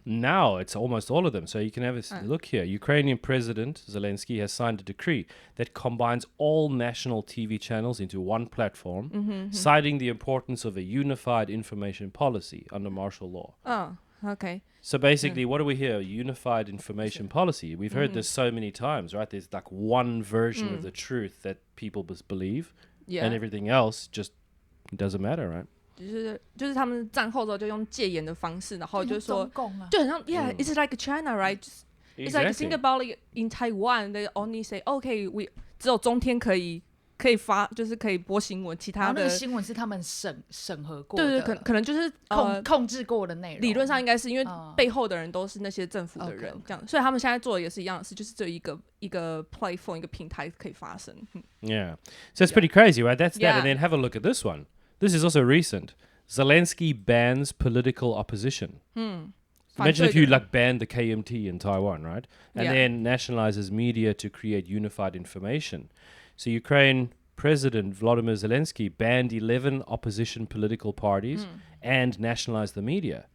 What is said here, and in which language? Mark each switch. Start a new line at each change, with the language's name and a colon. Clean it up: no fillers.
English: Now it's almost all of them. So you can have a look here. Ukrainian President Zelensky has signed a decree that combines all national TV channels into one platform, citing the importance of a unified information policy under martial law. Oh, okay. So basically, what do we hear? Unified information policy. We've heard this so many times, right? There's like one version of the truth that people believe, and everything else just doesn't matter, right?
Chinese: 就是他们战后之后就用戒严的方式，然后就说，就很像
English: it's like China, right? It's like think about it in Taiwan, they only say, okay, we
Chinese: 只有中天可以发，就是可以播新闻，其他的那个新闻是他们审核过的，对，可能就是控制过的内容。理论上应该是因为背后的人都是那些政府的人，这样，所以他们现在做的也是一样的事，就是只有一个 platform 一个平台可以发声。
English: Yeah, so it's pretty crazy, right? That's that, and then have a look at this one. This is also recent. Zelensky bans political opposition. Imagine if you like banned the KMT in Taiwan, right? And then nationalizes media to create unified information. So Ukraine President Volodymyr Zelensky banned 11 opposition political parties and nationalized the media.